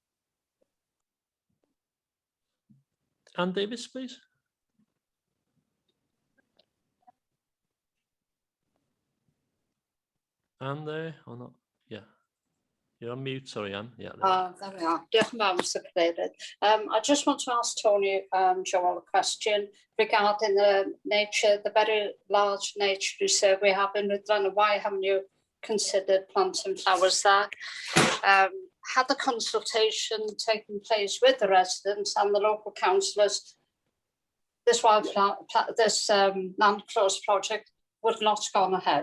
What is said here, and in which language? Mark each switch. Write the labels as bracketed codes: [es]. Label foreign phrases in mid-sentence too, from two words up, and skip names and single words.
[en] Anne Davis, please. Anne there or not? Yeah. You're on mute, sorry, Anne. Yeah. There we are. [cy] Diolch yn fawr, Mr. Cadeirydd. [en] I just want to ask Tony Joel a question regarding the very large nature reserve we have in Rhydlan. Why haven't you considered planting flowers there? Had the consultation taken place with the residents and the local councillors, this land close project would not have gone ahead.